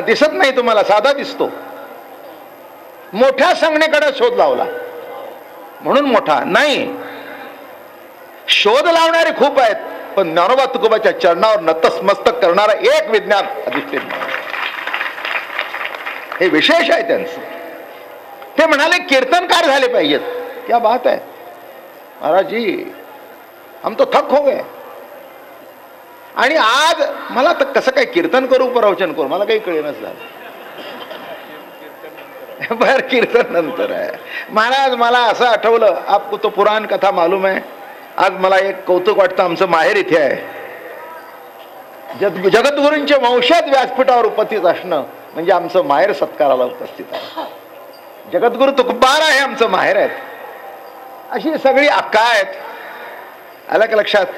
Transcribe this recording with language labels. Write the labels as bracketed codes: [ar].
[mr] दिसत नाही तुम्हाला, साधा दिसतो। मोठ्या संज्ञेकडे शोध लावला म्हणून मोठा नाही। शोध लावणारे खूप आहेत, पण ज्ञानोबा तुकोबाच्या चरणावर नतमस्तक करणारा एक विज्ञान अधिष्ठित, हे विशेष आहे त्यांचं। ते म्हणाले कीर्तनकार झाले पाहिजेत। [hi] क्या बात है महाराज जी, हम तो थक हो गए। [mr] आणि आज मला तर कसं काय कीर्तन करू प्रवचन करू मला काही कळेनच झालं। बर कीर्तन नंतर आहे। [hi] महाराज [mr] मला असं आठवलं, [hi] आपको तो पुराण कथा मालूम है। [mr] आज मला एक कौतुक वाटतं, आमचं माहेर इथे आहे। जगद्गुरूंचे वंशज व्यासपीठावर उपस्थित असणं म्हणजे आमचं माहेर सत्काराला उपस्थित आहे। जगद्गुरु तुकोबार आहे आमचं माहेर आहेत, अशी सगळी अक्का आहेत। आलं का लक्षात?